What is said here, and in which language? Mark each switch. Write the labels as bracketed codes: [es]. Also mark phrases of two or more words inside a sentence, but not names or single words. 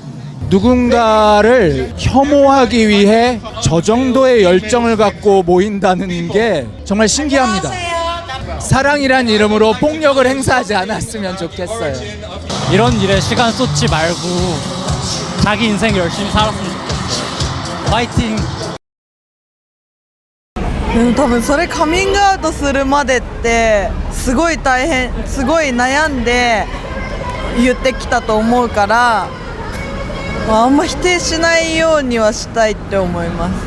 [ko] 누군가를 혐오하기 위해 저 정도의 열정을 갖고 모인다는 게 정말 신기합니다. 사랑이란 이름으로 폭력을 행사하지 않았으면 좋겠어요. 이런 일에 시간 쏟지 말고 자기 인생 열심히 살았으면 좋겠어요. 파이팅! [ja] 多分それカミングアウトするまでってすごい大変、すごい悩んで言ってきたと思うから、あんま否定しないようにはしたいって思います。